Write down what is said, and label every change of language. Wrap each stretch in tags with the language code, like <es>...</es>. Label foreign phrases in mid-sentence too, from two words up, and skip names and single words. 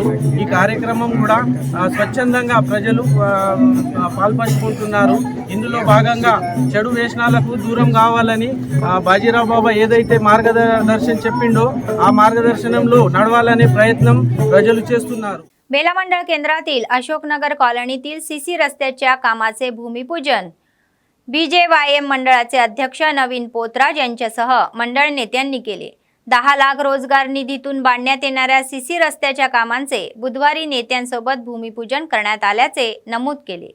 <te>ఈ కార్యక్రమం కూడా స్వచ్ఛందంగా ప్రజలు పాల్పంచుకుంటున్నారు. ఇందులో భాగంగా చెడు వ్యసనాలకు దూరం కావాలని బాజీరావు బాబా ఏదైతే మార్గదర్శనం చెప్పిండో ఆ మార్గదర్శనంలో నడవాలనే ప్రయత్నం ప్రజలు చేస్తున్నారు.</te> <mr>बेला मंडळ केंद्रातील अशोकनगर कॉलनीतील सीसी रस्त्याच्या कामाचे भूमिपूजन BJYM मंडळाचे अध्यक्ष नवीन पोतराज यांच्यासह मंडळ नेत्यांनी केले. 10 लाख रोजगार निधीतून बांधण्यात येणाऱ्या सीसी रस्त्याच्या कामांचे बुधवारी नेत्यांसोबत भूमिपूजन करण्यात आल्याचे नमूद केले.</mr>